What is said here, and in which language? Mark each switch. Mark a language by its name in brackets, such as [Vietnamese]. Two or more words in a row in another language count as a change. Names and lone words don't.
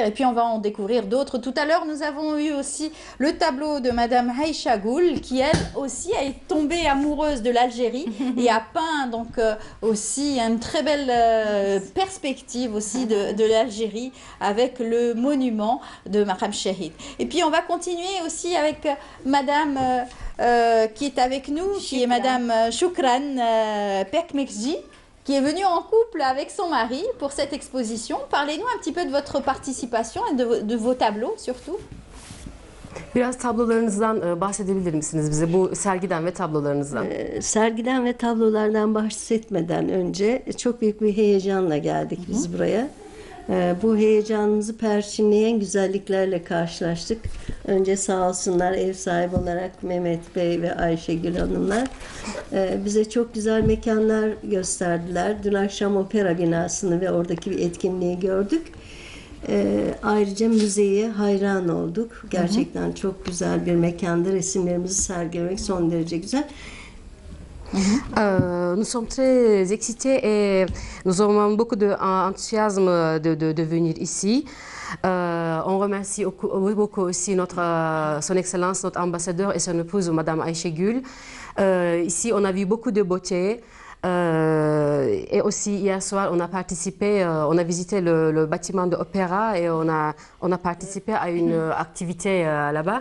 [French] Et puis, on va en découvrir d'autres. Tout à l'heure, nous avons eu aussi le tableau de Madame Aïcha Goul, qui, elle aussi, est tombée amoureuse de l'Algérie et a peint donc aussi une très belle perspective aussi de l'Algérie avec le monument de Mahram Shahid. Et puis, on va continuer aussi avec Madame qui est avec nous, qui est Madame Choukran Pekmekji, qui est venue en couple avec son mari pour cette exposition. Parlez-nous un petit peu de votre participation et de vos tableaux surtout. [Turkish] Biraz tablolarınızdan bahsedebilir misiniz bize, bu sergiden ve tablolarınızdan? Sergiden ve tablolardan bahsetmeden önce çok büyük bir heyecanla geldik biz buraya. Bu heyecanımızı perçinleyen güzelliklerle karşılaştık. Önce sağ olsunlar ev sahibi olarak Mehmet Bey ve Ayşegül Hanımlar bize çok güzel mekanlar gösterdiler. Dün akşam opera binasını ve oradaki bir etkinliği gördük. Ayrıca müzeye hayran olduk. Gerçekten çok güzel bir mekanda resimlerimizi sergilemek son derece güzel. [French] Nous sommes très excités et nous avons beaucoup d'enthousiasme de venir ici. On remercie beaucoup aussi son Excellence, notre ambassadeur et son épouse, Madame Ayşegül. Ici, on a vu beaucoup de beauté. Et aussi hier soir, on a participé, on a visité le bâtiment de l'opéra et on a participé à une activité là-bas.